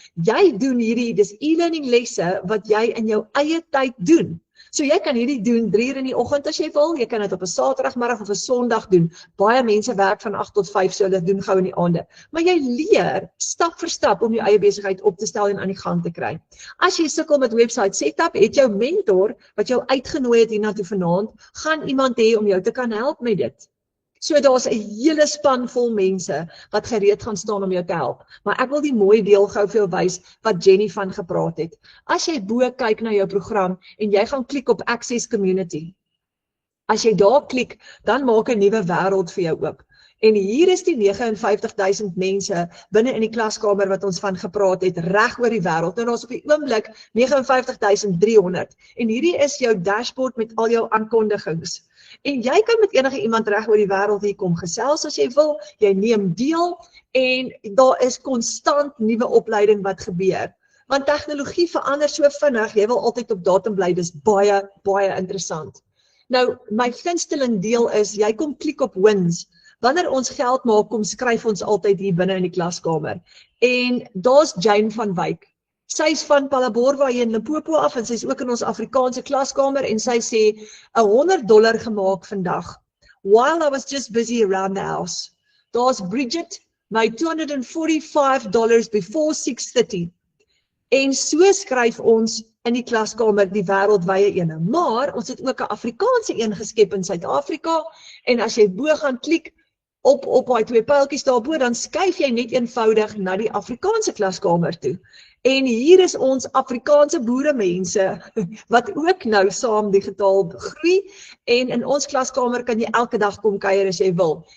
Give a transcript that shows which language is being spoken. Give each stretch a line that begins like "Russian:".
Afrikaans: Jy doen hierdie, dis e-learning lesse wat jy in jou eie tyd doen. So jy kan hierdie doen 3 uur in die oggend as jy wil, jy kan dit op 'n Saterdagmiddag of 'n Sondag doen. Baie mense werk van 8 tot 5, so hulle doen gou in die aande. Maar jy leer stap vir stap om jou eie besigheid op te stel en aan die gang te kry. As jy sukkel met website setup, het jou mentor wat jou uitgenooi het hiernatoe vanaand, gaan iemand hê om jou te kan help met dit. So daar's 'n hele span vol mense wat gereed gaan staan om jou te help. Maar ek wil die mooi deel gou vir jou wys wat Jenny van gepraat het. As jy bo kyk na jou program en jy gaan klik op Access Community. As jy daar klik, dan maak 'n nuwe wêreld vir jou oop. En hier is die 59,000 mense binne in die klaskamer wat ons van gepraat het, reg oor die wêreld. Nou daar's op die oomblik 59,300. En hierdie is jou dashboard met al jou aankondigings. En jy kan met enige iemand reg oor die wêreld hier kom gesels as jy wil, jy neem deel en daar is konstant nuwe opleiding wat gebeur. Want tegnologie verander so vinnig, jy wil altyd op datum bly, dis baie, baie interessant. Nou, my gunsteling deel is, jy kom klik op wins. Wanneer ons geld maak, kom skryf ons altyd hier binne in die klaskamer. En daar's Jane van Wyk. Sy is van Palaborwa hier in Limpopo af en sy is ook in ons Afrikaanse klaskamer en sy sê $100 gemaak vandag.
English: While I was just busy around the house.
Afrikaans: Daar's
English: Bridget, made $245 before 6:30.
Afrikaans: En so skryf ons in die klaskamer die wêreldwye ene. Maar ons het ook 'n Afrikaanse een geskep in Suid-Afrika en as jy bo gaan klik op daai 2 pyltjies daarbo, dan skuif jy net eenvoudig na die Afrikaanse klaskamer toe. En hier is ons Afrikaanse boeremense wat ook nou saam digitaal groei en in ons klaskamer kan jy elke dag kom kuier as jy wil.